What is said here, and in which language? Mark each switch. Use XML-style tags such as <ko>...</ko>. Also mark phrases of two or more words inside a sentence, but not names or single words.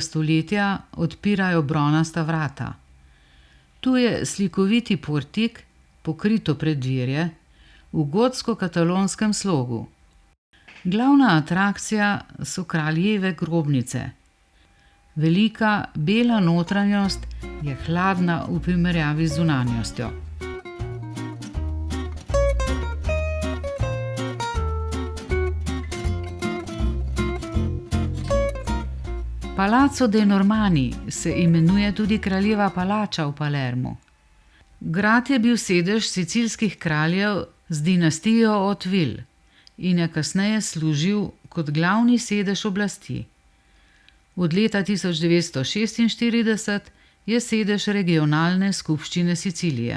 <sl>stoletja odpirajo bronasta vrata. Tu je slikoviti portik, pokrito preddverje, v gotsko-katalonskem slogu. Glavna atrakcija so kraljeve grobnice. Velika bela notranjost je hladna v primerjavi z zunanjostjo. Palazzo dei Normanni se imenuje tudi kraljeva palača v Palermu. Grad je bil sedež sicilskih kraljev z dinastijo Hauteville in je kasneje služil kot glavni sedež oblasti. Od leta 1946 je sedež regionalne skupščine Sicilije.</sl>